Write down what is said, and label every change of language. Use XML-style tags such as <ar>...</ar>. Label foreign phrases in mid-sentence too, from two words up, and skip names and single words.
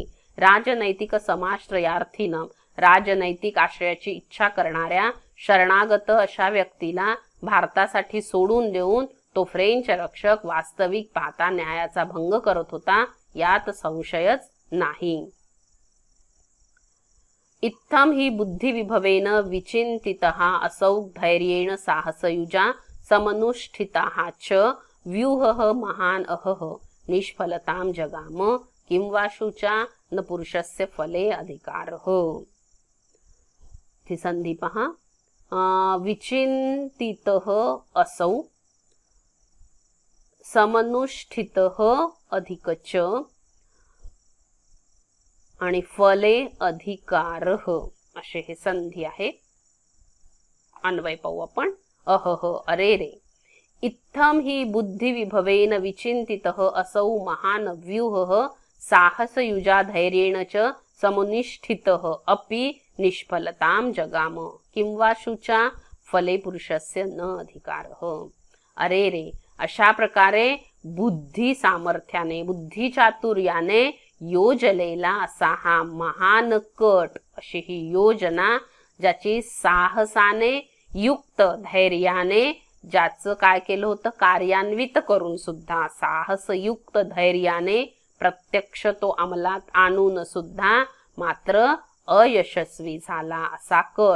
<mr>राजनैतिक समाश्रयार्थीनं, राजनैतिक आश्रयाची इच्छा करणाऱ्या शरणागत अशा व्यक्तीला भारतासाठी सोडून देऊन तो फ्रेंच रक्षक वास्तविक पाहता न्यायाचा भंग करत होता, यात संशयच नाही.</mr> <sa>इत्थम ही बुद्धिविभवेन विचिंतितः असौ धैर्येण साहसयुजा समनुष्ठितः च व्यूहः महान अहः निष्फलतां जगाम किं वा शुचा न पुरुषस्य फले अधिकारः.</sa> <mr>ती संधी पहा.</mr> <sa>विचिंतितः असौ समनुष्ठितः</sa> <mr>अधिक च आणि</mr> <sa>फले अधिकारः</sa> <mr>असे हे संधी आहे. अन्वय पाहू आपण. अहह अरे रे.</mr> <sa>इत्थम ही बुद्धिविभवेन विचिंतितः असौ महान व्यूहः साहसयुजा धैर्येण च समुनिष्ठितः अपि निष्फलतां जगाम किं वा शुचा फले पुरुषस्य न अधिकारः.</sa> <mr>अरे रे, अशा प्रकारे बुद्धी सामर्थ्याने, बुद्धी चातुर्याने योजलेला असा हा महान कट, अशी ही योजना, ज्याची साहसाने युक्त धैर्याने, ज्याचं काय केलं होतं, कार्यान्वित करून सुद्धा साहसयुक्त धैर्याने प्रत्यक्ष तो अंमलात आणून सुद्धा मात्र अयशस्वी झाला असा कट.</mr>